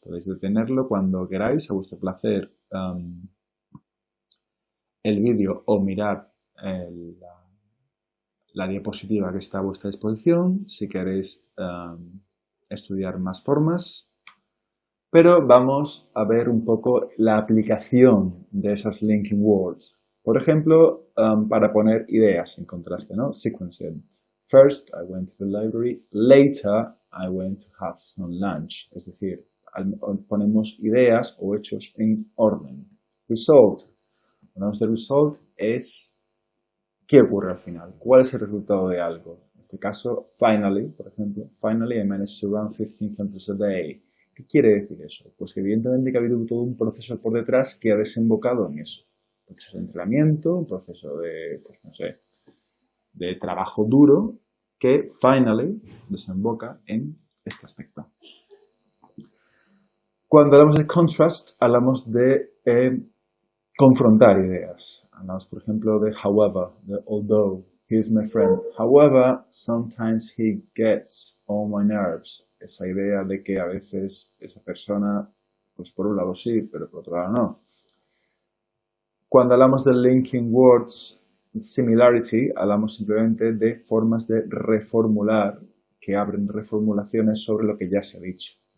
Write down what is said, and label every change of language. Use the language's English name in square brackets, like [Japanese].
[Spanish] Podéis detenerlo cuando queráis, a vuestro placer, el vídeo o mirar la diapositiva que está a vuestra disposición si queréis estudiar más formas. Pero vamos a ver un poco la aplicación de esas linking words. Por ejemplo, para poner ideas en contraste, ¿no? [English] Sequencing. First, I went to the library. Later, I went to have some lunch. [Spanish] Es decir, ponemos ideas o hechos en orden. Result. Hablamos de result es ¿qué ocurre al final? ¿Cuál es el resultado de algo? En este caso, finally, por ejemplo. [English] Finally, I managed to run 15 kilometers a day. [Spanish] ¿Qué quiere decir eso? Pues que evidentemente que ha habido todo un proceso por detrás que ha desembocado en eso. Un proceso de entrenamiento, un proceso de, pues no sé, de trabajo duro que finally desemboca en este aspecto. Cuando hablamos de contrast, hablamos de confrontar ideas. Hablamos, por ejemplo, de however, de [English] although, he is my friend. However, sometimes he gets on my nerves. [Spanish] Esa idea de que a veces esa persona, pues por un lado sí, pero por otro lado no. Cuando hablamos de linking words similarity, hablamos simplemente de formas de reformular que abren reformulaciones sobre lo que ya se ha dicho.